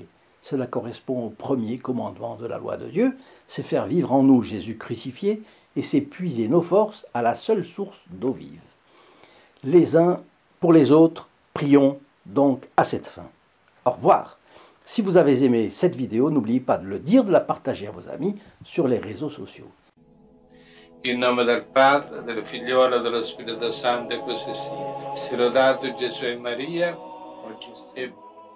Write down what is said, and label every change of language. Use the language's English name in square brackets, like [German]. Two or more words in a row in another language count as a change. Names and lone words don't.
[French] Cela correspond au premier commandement de la loi de Dieu, c'est faire vivre en nous Jésus crucifié et c'est puiser nos forces à la seule source d'eau vive. Les uns pour les autres, prions donc à cette fin. Au revoir. Si vous avez aimé cette vidéo, n'oubliez pas de le dire, de la partager à vos amis sur les réseaux sociaux. [Italian] In nome del Padre, del Figliolo e dello Spirito Santo, e così sia. Sia lodato Gesù e Maria, oggi e